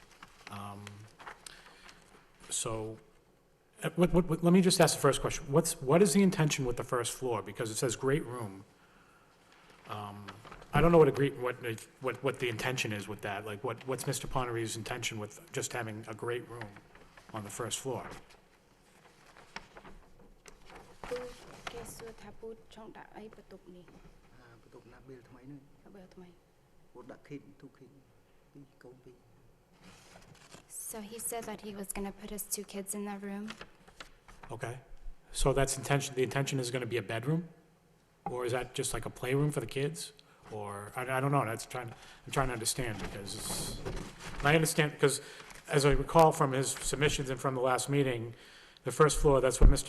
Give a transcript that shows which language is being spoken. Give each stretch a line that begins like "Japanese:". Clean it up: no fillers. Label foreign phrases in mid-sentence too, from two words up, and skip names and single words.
English: So, let me just ask the first question. What is the intention with the first floor? Because it says great room. I don't know what the intention is with that, like, what's Mr. Ponery's intention with just having a great room on the first floor?
Khmer: ពូគេសួរថាពូចង់ដាក់អីបន្ទប់នេះ បន្ទប់ណាប៊ីលថ្មីនេះ បើថ្មី ពូដាក់ kid 2 kid ពីរកូនពីរ
English: So he said that he was going to put his 2 kids in that room. Okay, so that's the intention is gonna be a bedroom? Or is that just like a playroom for the kids? Or, I don't know, I'm trying to understand, because I understand, because as I recall from his submissions and from the last meeting, the first floor, that's where Mr.